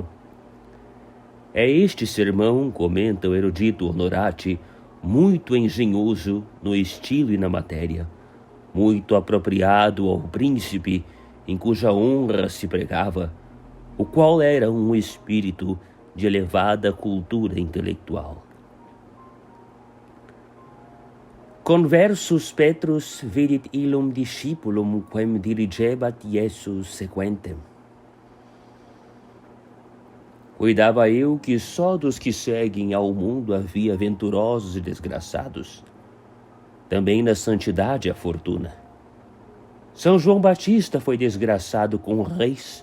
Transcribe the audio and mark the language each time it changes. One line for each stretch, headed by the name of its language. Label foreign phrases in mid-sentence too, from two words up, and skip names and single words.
Portuguese: É este sermão, comenta o erudito Honorati, muito engenhoso no estilo e na matéria, muito apropriado ao príncipe em cuja honra se pregava, o qual era um espírito de elevada cultura intelectual.
Latin: Conversus Petrus vidit illum discipulum quem dirigebat Iesus sequentem.
Portuguese: Cuidava eu que só dos que seguem ao mundo havia venturosos e desgraçados. Também na santidade a fortuna. São João Batista foi desgraçado com reis.